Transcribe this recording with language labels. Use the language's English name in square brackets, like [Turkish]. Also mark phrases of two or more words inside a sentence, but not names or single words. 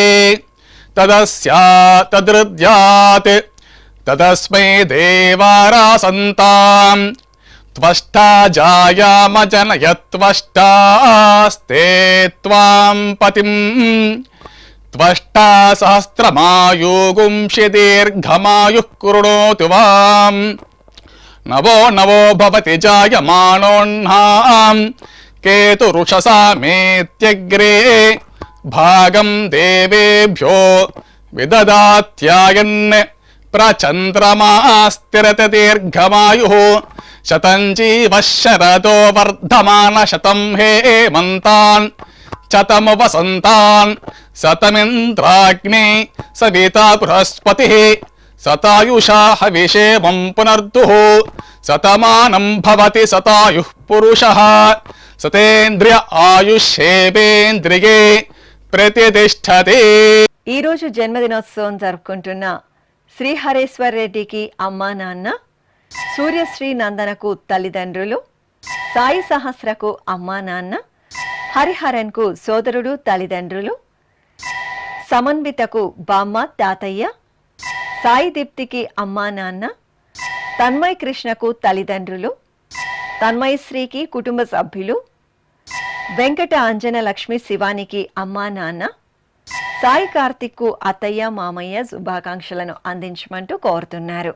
[Sanskrit] తదృద్యాత్ తదస్మై దేవారాసంతాం త్వష్టా జాయామజనయత్వష్టాస్తే త్వాం పతిం త్వష్టా సహస్రమాయుగుంషి దీర్ఘమాయుః కృణోతు వాం నవో నవో భవతి జాయమానోన్నాం केतुरुषसामेत्यग्रे भागं देवेभ्यो विददात्यायन् प्रचन्द्रमास्तिरते दीर्घमायुः शतं जीवः शरदो वर्धमान शतं हेमन्तान् शतमु वसन्तान् शतमिन्द्राग्ने सविता बृहस्पतिः शतायुषा हविषेमं पुनर्दुः शतमानं भवति शतायुः पुरुषः शतेन्द्रिय आयुष्येवेन्द्रिये ప్రతిష్టతే. [Telugu] ఈరోజు జన్మదినోత్సవం జరుపుకుంటున్న శ్రీహరేశ్వర్ రెడ్డికి అమ్మా నాన్న, సూర్యశ్రీ నందనకు తల్లిదండ్రులు, సాయి సహస్రకు అమ్మా నాన్న, హరిహరన్కు సోదరుడు తల్లిదండ్రులు, సమన్వితకు బామ్మ తాతయ్య, సాయి దీప్తికి అమ్మా నాన్న, తన్మయ్ కృష్ణకు తల్లిదండ్రులు, తన్మయ్ శ్రీకి కుటుంబ సభ్యులు, వెంకట అంజన లక్ష్మి శివానికి అమ్మా నాన్న, సాయి కార్తిక్కు అత్తయ్య మామయ్య శుభాకాంక్షలను అందించమంటూ కోరుతున్నారు.